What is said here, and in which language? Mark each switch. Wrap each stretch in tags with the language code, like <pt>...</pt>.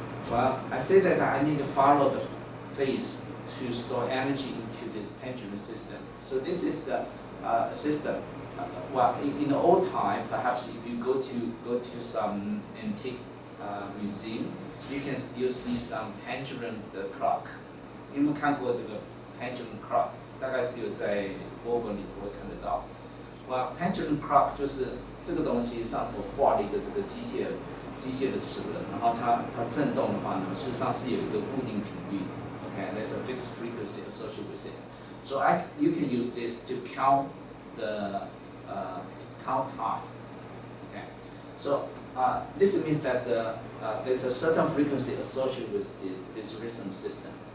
<en>Well, I say that I need to follow the phase to store energy into this pendulum system. So this is the system. Well, in the old time, perhaps if you go to some antique museum, you can still see some pendulum the clock.</en> <zh>你有没有看过这个 pendulum clock？ 大概只有在博物馆里头会看得到。哇 ，pendulum clock 就是这个东西上头画了一个这个机械的齿轮，然后它震动的话呢，事实上是有一个固定频率。</zh> <en>Okay, there's a fixed frequency associated with it. So you can use this to count the count time. Okay, so this means that there's a certain frequency associated with this rhythm system.</en>